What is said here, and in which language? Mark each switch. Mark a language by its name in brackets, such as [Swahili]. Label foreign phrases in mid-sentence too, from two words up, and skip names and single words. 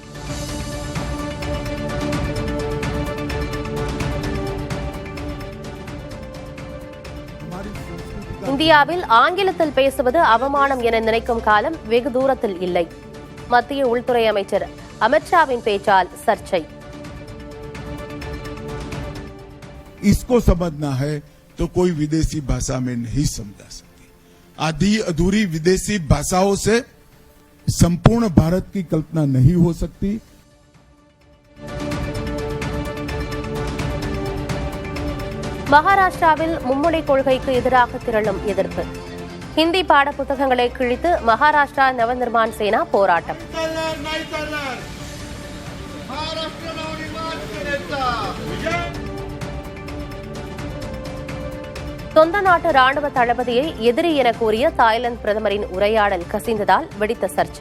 [Tamil] இந்தியாவில் ஆங்கிலத்தில் பேசுவது அவமானம் என நினைக்கும் காலம் வெகு தூரத்தில் இல்லை. மத்திய உள்துறை அமைச்சர் அமித்ஷாவின் பேச்சால் சர்ச்சை. [Hindi] इसको समझना है तो कोई विदेशी भाषा में नहीं समझा सकती। आधी अधूरी विदेशी भाषाओं से संपूर्ण भारत की कल्पना नहीं हो सकती। [Tamil] மகாராஷ்டிராவில் மும்மொழி கொள்கைக்கு எதிராக திரளும் எதிர்ப்பு. ஹிந்தி பாட புத்தகங்களை கிழித்து மகாராஷ்டிரா நவநிர்மாண் சேனா போராட்டம். சொந்த நாட்டு ராணுவ தளபதியை எதிரி என கூறிய தாய்லாந்து பிரதமரின் உரையாடல் கசிந்ததால் வெடித்த சர்ச்சை.